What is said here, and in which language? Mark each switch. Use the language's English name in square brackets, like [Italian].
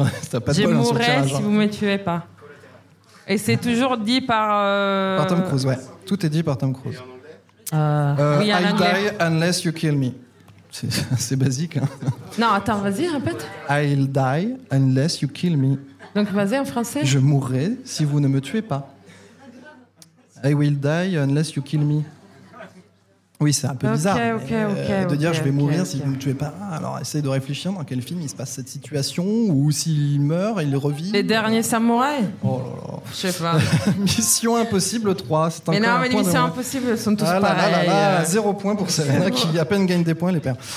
[French] t'as pas de je bol, mourrai si vous ne me tuez pas. Et c'est toujours dit par... Par Tom Cruise, ouais. Tout est dit par Tom Cruise. Oui, [English] I die unless you kill me. [French] C'est basique. Hein. Non, attends, vas-y, répète. [English] I'll die unless you kill me. [French] Donc, vas-y en français. Je mourrai si vous ne me tuez pas. [English] I will die unless you kill me. [French] Oui, c'est un peu bizarre. Je vais mourir si vous ne me tuez pas. Alors, essaye de réfléchir dans quel film il se passe cette situation ou s'il meurt, il revit. Les derniers samouraïs. Oh là là. Je sais pas. Mission Impossible 3. C'est mais encore non, mais les Missions Impossible sont tous pareils. Ah là là, zéro point pour Serena qui à peine gagne des points, les pères.